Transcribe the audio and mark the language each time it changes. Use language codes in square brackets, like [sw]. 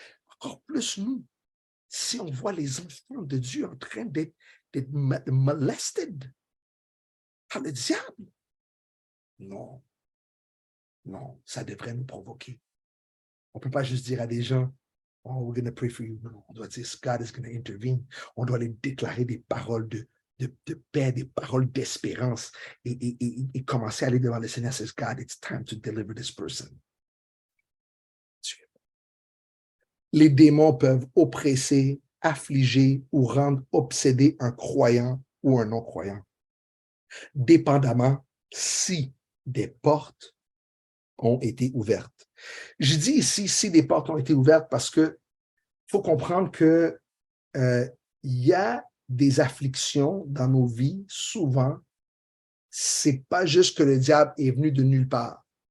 [fr] Encore plus nous, si on voit les enfants de Dieu en train d'être molested par le diable. Non, ça devrait nous provoquer. On ne peut pas juste dire à des gens, oh, [en] we're going to pray for you. [fr] Non, on doit dire, [en] God is going to intervene. [fr] On doit les déclarer des paroles de paix, des paroles d'espérance et commencer à aller devant le Seigneur. [en] Says, God, it's time to deliver this person. [fr] Les démons peuvent oppresser, affliger ou rendre obsédé un croyant ou un non-croyant, dépendamment si des portes ont été ouvertes. Je dis ici si des portes ont été ouvertes parce que faut comprendre que y a des afflictions dans nos vies, souvent, c'est pas juste que le diable est venu de nulle part.